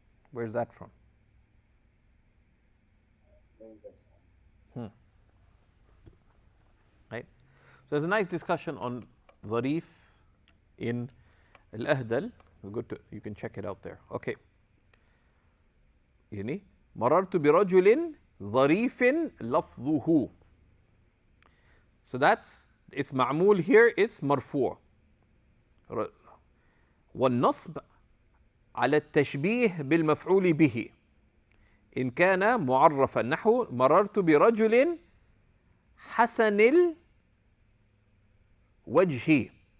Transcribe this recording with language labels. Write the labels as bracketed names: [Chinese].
[English] Where's that from? Right? So there's a nice discussion on dharif in al-Ahdal. You can check it out there. Okay. [Arabic] يعني مررت برجل ظريف لفظه. [English] So it's معمول here, it's مرفوع. [Arabic] والنصب على التشبيه بالمفعول به إن كان معرفا نحو مررت برجل حسن الوجه.